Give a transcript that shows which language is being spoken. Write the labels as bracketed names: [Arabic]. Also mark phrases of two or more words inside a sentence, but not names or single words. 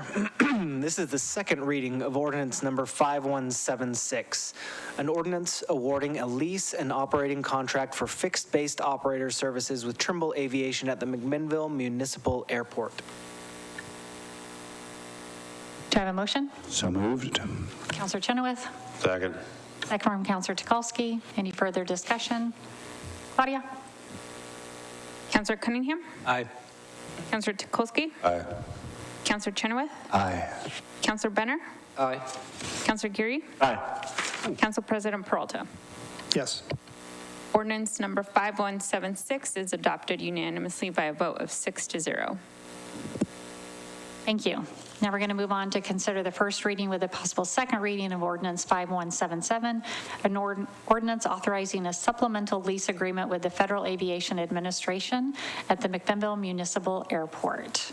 [English] This is the second reading of ordinance number 5176, an ordinance awarding a lease and operating contract for fixed-based operator services with Trimble Aviation at the McMinnville Municipal Airport. Do I have a motion? So moved. Councilor Chenoweth. Second. Second from Councilor Tukolsky. Any further discussion? Claudia? Councilor Cunningham? Aye. Councilor Tukolsky? Aye. Councilor Chenoweth? Aye. Councilor Benner? Aye. Councilor Geary? Aye. Council President Peralta? Yes. Ordinance number 5176 is adopted unanimously by a vote of 6-0. Thank you. Now we're going to move on to consider the first reading with a possible second reading of ordinance 5177, an ordinance authorizing a supplemental lease agreement with the Federal Aviation Administration at the McMinnville Municipal Airport.